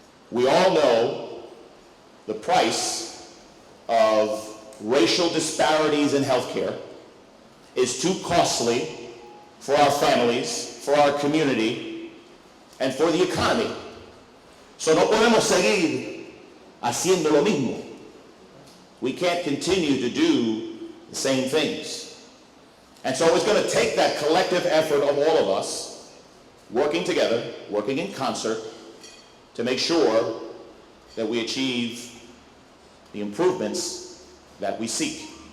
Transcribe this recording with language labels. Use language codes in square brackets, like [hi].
[en] We all know the price of racial disparities in healthcare is too costly for our families, for our community, and for the economy. [es] So no podemos seguir haciendo lo mismo. [en] We can't continue to do the same things. And so it's going to take that collective effort of all of us working together, working in concert, to make sure that we achieve the improvements that we seek.